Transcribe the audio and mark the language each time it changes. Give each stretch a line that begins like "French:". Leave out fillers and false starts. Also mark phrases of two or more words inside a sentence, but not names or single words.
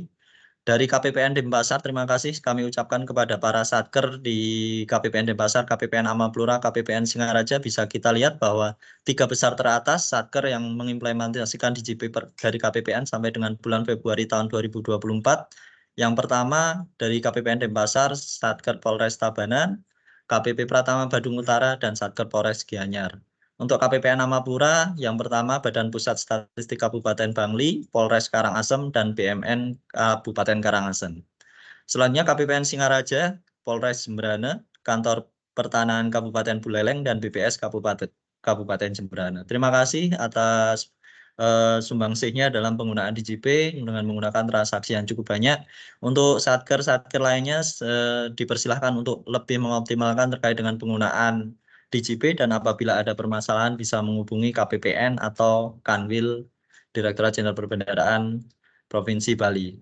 Indonesian: Dari KPPN Denpasar, terima kasih kami ucapkan kepada para satker di KPPN Denpasar, KPPN Amapura, KPPN Singaraja. Bisa kita lihat bahwa 3 besar teratas satker yang mengimplementasikan DJP dari KPPN sampai dengan bulan Februari tahun 2024. Yang pertama dari KPPN Denpasar, Satker Polres Tabanan, KPP Pratama Badung Utara, dan Satker Polres Gianyar. Untuk KPPN Amapura, yang pertama Badan Pusat Statistik Kabupaten Bangli, Polres Karangasem, dan BMN Kabupaten Karangasem. Selanjutnya KPPN Singaraja, Polres Jemberana, Kantor Pertanahan Kabupaten Buleleng, dan BPS Kabupaten Jemberana. Terima kasih atas sumbangsihnya dalam penggunaan DJP dengan menggunakan transaksi yang cukup banyak. Untuk satker-satker lainnya dipersilahkan untuk lebih mengoptimalkan terkait dengan penggunaan DJP, dan apabila ada permasalahan bisa menghubungi KPPN atau Kanwil Direktorat Jenderal Perbendaharaan Provinsi Bali.